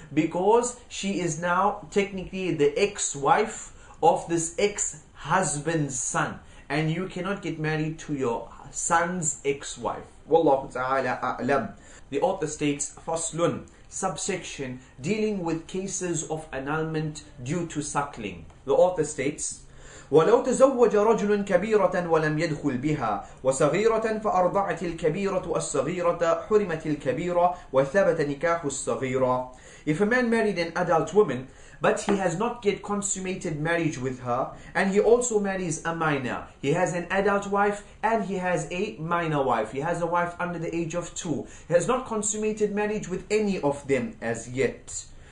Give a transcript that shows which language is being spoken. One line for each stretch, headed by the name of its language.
English: Because she is now technically the ex-wife of this ex-husband's son. And you cannot get married to your son's ex-wife. Wallahu ta'ala a'lam. The author states, Faslun, subsection, dealing with cases of annulment due to suckling. The author states,
Arabic: ولو تزوج رجل كبيرة ولم يدخل بها وصغيرة فأرضعت الكبيرة الصغيرة حرمت الكبيرة وثبت نكاح الصغيرة.
English: If a man married an adult woman, but he has not yet consummated marriage with her, and he also marries a minor. He has an adult wife and he has a minor wife. He has a wife under the age of 2. He has not consummated marriage with any of them as yet.